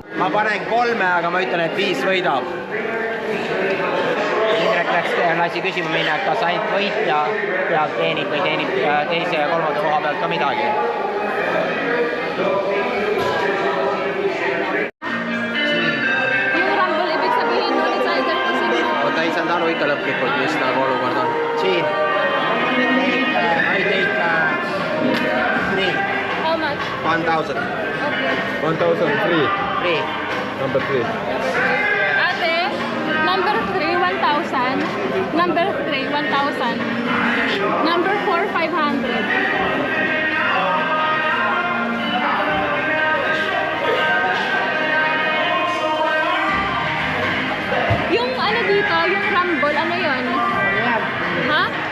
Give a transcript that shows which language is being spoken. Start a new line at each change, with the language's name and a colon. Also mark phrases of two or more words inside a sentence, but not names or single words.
Estonian: panen 3, aga ma ütlen, et 5 võidab. Indrek lasi küsima minna, et kas ainult võitja pealt teenib või teenib teise ja 3. koha pealt ka midagi.
Filipino: Yung Rumble, ibig sabihin nun, sa internetin mo.
Estonian: Oota, ei saanud aru ikka lõplikult, mis nagu olukord on. Siin.
English: I take 3. How much? 1,000. Okay. 1000 free. 3. Number 3. Ate, number 3, 1,000. Number 3, 1,000. Number 4, 500.
Filipino: Yung ano dito, yung Rumble, ano yun? Ha?